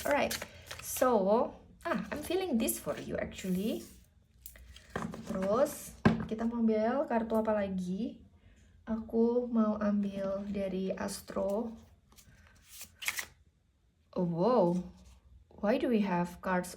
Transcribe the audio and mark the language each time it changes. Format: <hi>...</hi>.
<en>Alright, so I'm feeling this for you actually.</en> <id>Terus kita mau ambil kartu apa lagi? Aku mau ambil dari Astro.</id> <en>Oh wow, why do we have cards?</en>